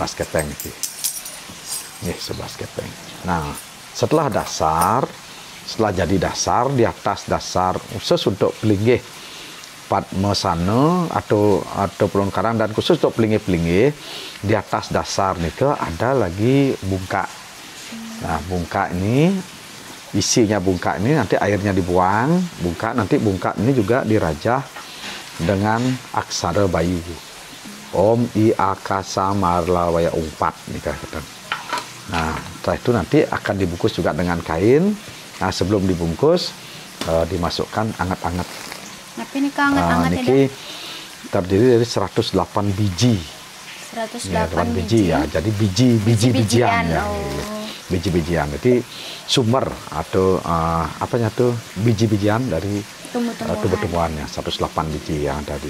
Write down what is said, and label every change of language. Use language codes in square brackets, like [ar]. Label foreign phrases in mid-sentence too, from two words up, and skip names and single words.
[id] 11 kepeng iki. 11 kepeng. Nah, setelah jadi dasar, di atas dasar khusus untuk pelinggih padmosana atau pelongkaran dan khusus untuk pelinggih di atas dasar nika ada lagi bungkak. Nah, bungkak ini isinya nanti airnya dibuang, bungkak ini juga dirajah dengan aksara Bayu. [sa] Om I Akasa Marla Waya Umpat nika kata. [id] Nah, setelah itu nanti akan dibungkus juga dengan kain. Nah, sebelum dibungkus dimasukkan anget-anget. Tapi ini anget-anget niki terdiri dari 108 biji. 108 biji ya. Jadi biji-bijian ya. Biji-bijian. Jadi sumber atau biji-bijian dari tumbuh-tumbuhannya 108 biji yang tadi.